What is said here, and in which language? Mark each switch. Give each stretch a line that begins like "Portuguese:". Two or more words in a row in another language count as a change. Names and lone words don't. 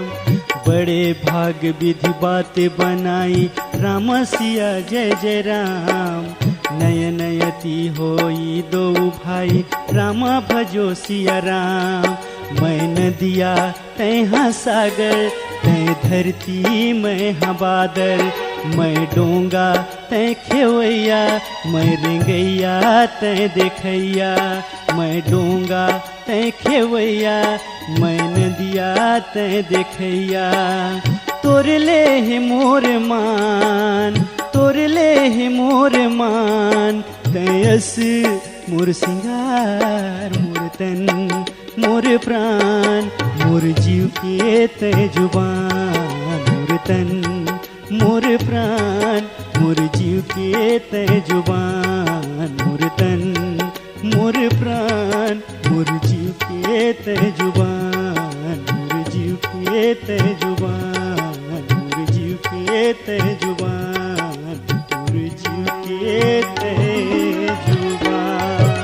Awadhi: बड़े भाग विधि बातें बनाई राम सिया जय जय राम। नयन यति होई दो भाई राम भजो सिया राम।
Chhattisgarhi: मैं नदिया तै हाँ सागर तै धरती मैं हाँ बादर, मैं डोंगा तै खेवैया, मैं रेंगैया तै देखैया, मैं डोंगा तै खेवैया, मैं नदिया तै देखैया। तोर ले है मोर मान, तोर ले है मोर मान, तयस मोर सिंगार मोर तन मोर प्राण, मोर जीव के तय जुबान मोर तन मोर प्राण, मोर जीव के तय जुबान मोर तन मोर प्राण, मोर जीव के तय जुबान, मोर जीव के तय जुबान, मोर जीव के तय जुबान, मोर जीव के तय जुबान।